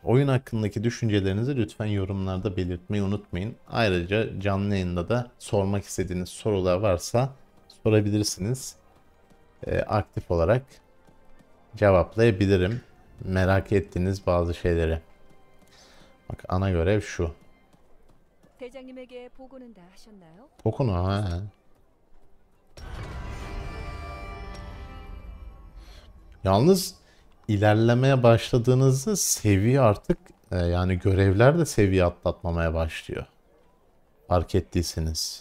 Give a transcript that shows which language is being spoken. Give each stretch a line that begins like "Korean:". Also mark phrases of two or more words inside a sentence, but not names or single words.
Turkish: Oyun hakkındaki düşüncelerinizi lütfen yorumlarda belirtmeyi unutmayın. Ayrıca canlı yayında da sormak istediğiniz sorular varsa sorabilirsiniz. Aktif olarak cevaplayabilirim. Merak ettiğiniz bazı şeyleri. Bak ana görev şu.
Korean: 대장님에게 보고는 다 하셨나요?
Turkish: Okunu ha. Yalnız ilerlemeye başladığınızda seviye artık yani görevler de seviye atlatmamaya başlıyor. Fark ettiyseniz.